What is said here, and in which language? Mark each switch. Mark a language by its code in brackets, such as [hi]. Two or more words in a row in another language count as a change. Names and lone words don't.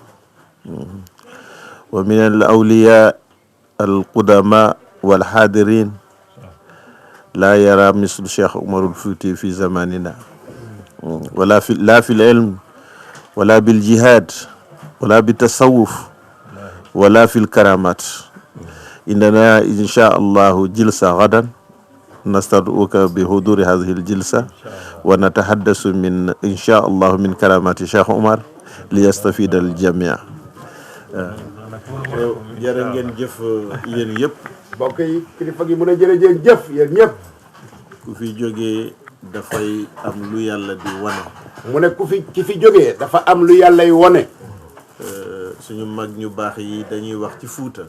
[ar] ومن الأولياء القدماء والحاضرين لا يرى مثل الشيخ عمر الفوتي في زماننا ولا في العلم ولا بالجهاد ولا بالتصوف ولا في الكرامات. إننا إن شاء الله جلسة غدا نستدعوك بحضور هذه الجلسة ونتحدث من إن شاء الله من كرامات الشيخ عمر ليستفيد الجميع. [wo] jërë ngeen jëf yéen yëpp. mbokk yi kilifa gi mu ne jërëjëf jëf yéen ñëpp. ku fi jógee dafay am lu yàlla di wane. mu ne ki fi jógee dafa am lu yàlla yi wane. suñu mag ñu baax yi dañuy wax ci Fuuta.